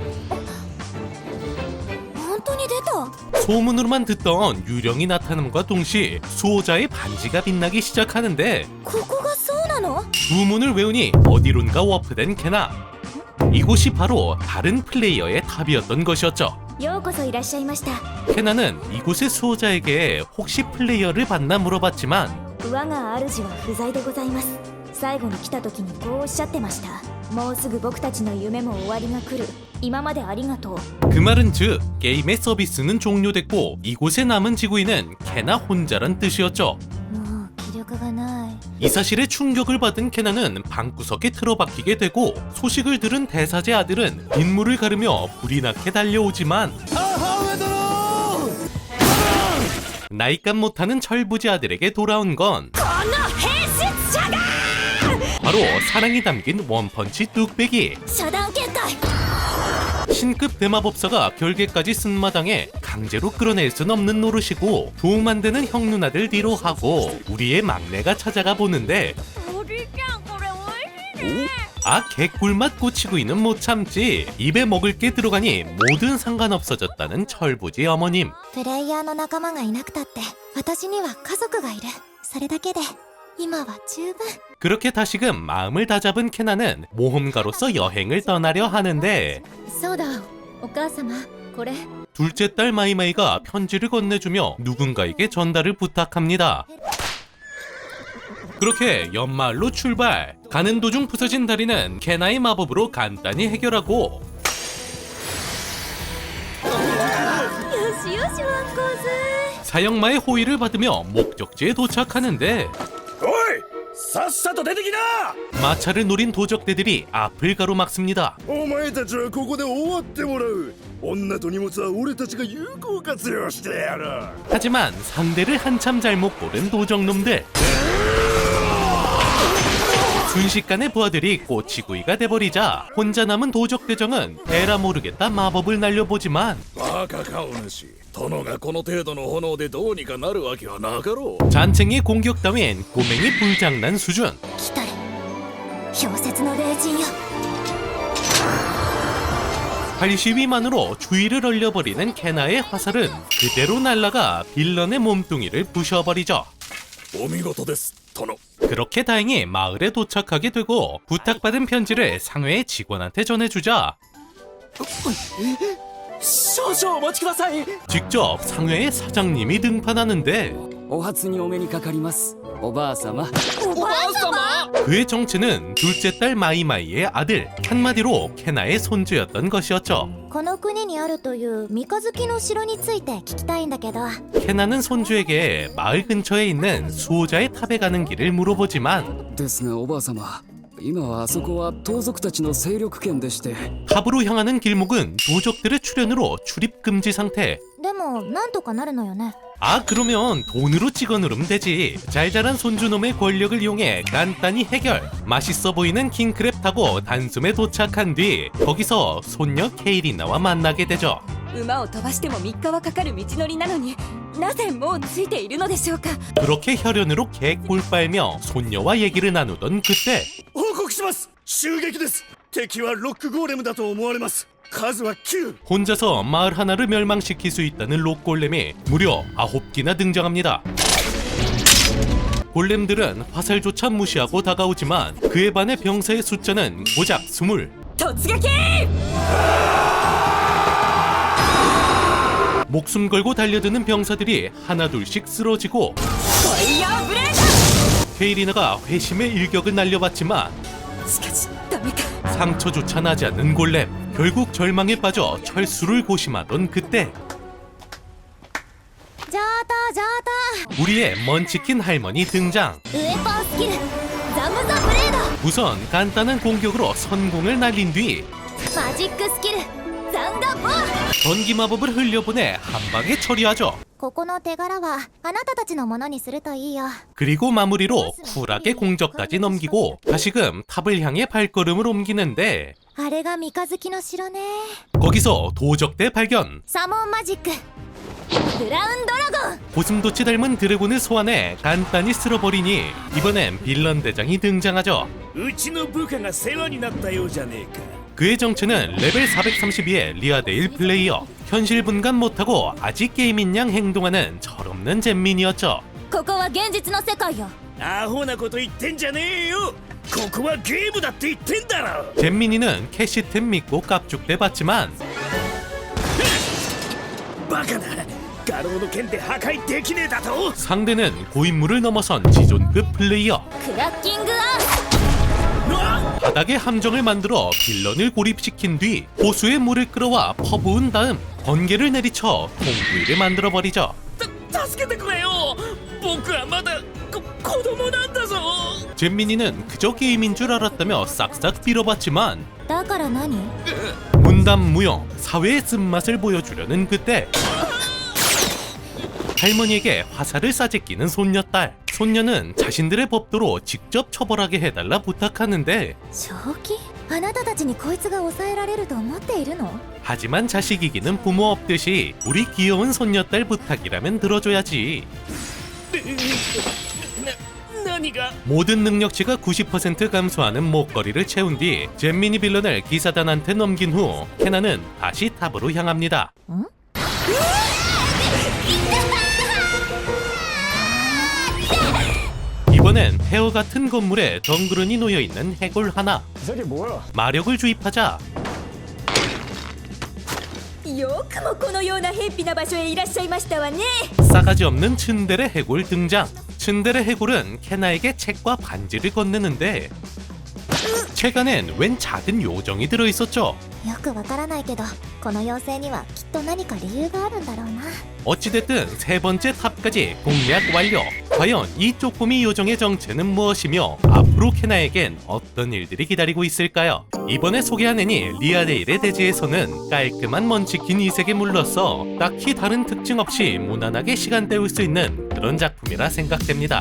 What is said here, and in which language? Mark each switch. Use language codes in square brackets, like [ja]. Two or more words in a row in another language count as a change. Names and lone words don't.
[ja] 本当に出た。 [ko] 소문으로만 듣던 유령이 나타남과 동시에 수호자의 반지가 빛나기 시작하는데 [ja] ここがそうなの？ [ko] 주문을 외우니 어디론가 워프된 케나. 이곳이 바로 다른 플레이어의 탑이었던 것이었죠. [ja] ようこそいらっしゃいました。 [ko] 케나는 이곳의 수호자에게 혹시 플레이어를 봤나 물어봤지만 [ja] 我が主は不在でございます。最後に来た時にこうおっしゃってました。もうすぐ僕たちの夢も終わりが来る。今までありがとう。 [ko] 그 말은 즉 게임의 서비스는 종료됐고 이곳에 남은 지구인은 케나 혼자란 뜻이었죠. [ja] もう気力がない。 [ko] 이 사실에 충격을 받은 케나는 방구석에 틀어박히게 되고 소식을 들은 대사제 아들은 인물을 가르며 불이 나게 달려오지만 나이값 못하는 철부지 아들에게 돌아온 건 바로 사랑이 담긴 원펀치 뚝배기. [ja] 遮断結界。 [ko] 신급 대마법사가 결계까지 쓴 마당에 강제로 끌어낼 순 없는 노릇이고 도움 안 되는 형 누나들 뒤로 하고 우리의 막내가 찾아가 보는데 아 개꿀맛 꼬치구이는 못 참지. 입에 먹을 게 들어가니 뭐든 상관없어졌다는 철부지 어머님. [ja] プレイヤーの仲間がいなくたって私には家族がいる。それだけで今は十分。 [ko] 그렇게 다시금 마음을 다잡은 케나는 모험가로서 여행을 떠나려 하는데 [ja] そうだ、お母様、これ。 [ko] 둘째 딸 마이마이가 편지를 건네주며 누군가에게 전달을 부탁합니다. 그렇게 연마을로 출발. 가는 도중 부서진 다리는 케나의 마법으로 간단히 해결하고 [ja] よしよしワンコーズ。 [ko] 사형마의 호의를 받으며 목적지에 도착하는데 [ja] おいさっさと出てきな [ko] 마차를 노린 도적대들이 앞을 가로막습니다. [ja] お前たちはここで終わってもらう女と荷物は俺たちが有効活用してやる [ko] 하지만 상대를 한참 잘못 고른 도적놈들. 순식간에 부하들이 꼬치구이가 돼버리자 혼자 남은 도적대정은 에라 모르겠다 마법을 날려보지만 [ja] バカ顔主殿がこの程度の炎でどうにかなるわけはなかろう [ko] 잔챙이 공격 따윈 꼬맹이 불장난 수준. [ja] 来たる。氷雪の霊人よ。 [ko] 80위만으로 주위를 얼려버리는 케나의 화살은 그대로 날아가 빌런의 몸뚱이를 부셔버리죠. [ja] お見事です殿 [ko] 그렇게 다행히 마을에 도착하게 되고 부탁받은 편지를 상회의 직원한테 전해주자 [ja] 少々お待ちください。 [ko] 직접 상회의 사장님이 등판하는데 [ja] お初にお目にかかりますおばあ様 [ko] 그의 정체는 둘째 딸 마이마이의 아들, 한마디로 케나의 손주였던 것이었죠. [ja] この国にあるという三日月の城について聞きたいんだけど [ko] 케나는 손주에게 마을 근처에 있는 수호자의 탑에 가는 길을 물어보지만 [ja] ですがおばあ様今はあそこは盗賊たちの勢力圏でして [ko] 탑으로 향하는 길목은 도적들의 출현으로 출입 금지 상태. [ja] でもなんとかなるのよね [ko] 아, 그러면 돈으로 찍어 누르면 되지. 잘 자란 손주놈의 권력을 이용해 간단히 해결. 맛있어 보이는 킹크랩 타고 단숨에 도착한 뒤 거기서 손녀 케이리나와 만나게 되죠. [ja] 馬を飛ばしても3日はかかる道のりなのになぜもうついているのでしょうか [ko] 그렇게 혈연으로 개꿀 빨며 손녀와 얘기를 나누던 그때 [ja] 報告します。襲撃です。敵はロックゴーレムだと思われます。数は9。 [ko] 혼자서 마을 하나를 멸망시킬 수 있다는 록골렘이 무려 9기나 등장합니다. 골렘들은 화살조차 무시하고 다가오지만 그에 반해 병사의 숫자는 고작 20. [ja] 突撃 [ko] 목숨 걸고 달려드는 병사들이 하나둘씩 쓰러지고 [ja] ファイヤーブレード [ko] 케이리나가 회심의 일격을 날려봤지만 [ja] しかしダメか [ko] 상처조차 나지 않는 골렘. 결국 절망에 빠져 철수를 고심하던 그때 [ja] 上等 [ko] 우리의 먼치킨 할머니 등장. [ja] ウェポンスキルザムザブレード [ko] 우선 간단한 공격으로 선공을 날린 뒤 [ja] マジックスキルザンガボア [ko] 전기 마법을 흘려보내 한 방에 처리하죠. [ja] ここの手柄はあなたたちのものにするといいよ [ko] 그리고 마무리로 쿨하게 공적까지 넘기고 다시금 탑을 향해 발걸음을 옮기는데 [ja] あれが三日月の城ね [ko] 거기서 도적대 발견. [ja] サモンマジックブラウンドラゴン [ko] 고슴도치 닮은 드래곤을 소환해 간단히 쓸어버리니 이번엔 빌런 대장이 등장하죠. [ja] うちの部下が世話になったようじゃねえか。 [ko] 그의 정체는 레벨 432의 리아데일 플레이어. 현실 분간 못하고 아직 게임인 양 행동하는 철없는 잼민이었죠. [ja] ここは現実の世界よアホなこと言ってんじゃねえよ。ここはゲームだって言ってんだろ。 [ko] 잼민이는 캐시템 믿고 깝죽대 봤지만 [ja] バカな。ガローの剣で破壊できねえだと。 [ko] 상대는 고인물을 넘어선 지존급 플레이어. [ja] クラッキングアース [ko] 바닥에 함정을 만들어 빌런을 고립시킨 뒤 호수에 물을 끌어와 퍼부은 다음 번개를 내리쳐 통구이를 만들어버리죠. [ja] 助けてくれよ。僕はまだ子供なんだぞ。 [ko] 잼민이는 그저 게임인 줄 알았다며 싹싹 빌어봤지만 [ja] だから何 [ko] 문담무용 사회의 쓴맛을 보여주려는 그때 할머니에게 화살을 싸제끼는 손녀딸. 손녀는 자신들의 법도로 직접 처벌하게 해달라 부탁하는데 [ja] 正気あなたたちにこいつが抑えられると思っているの [ko] 하지만 자식 이기는 부모 없듯이 우리 귀여운 손녀딸 부탁이라면 들어줘야지. [ja] 何が。 [ko] 모든 능력치가 90% 감소하는 목걸이를 채운 뒤 잼민이 빌런을 기사단한테 넘긴 후 케나는 다시 탑으로 향합니다. 이번엔 폐허 같은 건물에 덩그러니 놓여있는 해골 하나. 마력을 주입하자 [ja] よくもこのような偏僻な場所へいらっしゃいましたわね [ko] 싸가지 없는 츤데레 해골 등장. 츤데레 해골은 케나에게 책과 반지를 건네는데 책 안엔 웬 작은 요정이 들어있었죠. [ja] よくわからないけどこの妖精にはきっと何か理由があるんだろうな [ko] 어찌됐든 세 번째 탑까지 공략 완료. 과연 이 쪼꼬미 요정의 정체는 무엇이며 앞으로 케나에겐 어떤 일들이 기다리고 있을까요? 이번에 소개한 애니 리아데일의 대지에서는 깔끔한 먼치킨 이색에 물러서 딱히 다른 특징 없이 무난하게 시간 때울 수 있는 그런 작품이라 생각됩니다.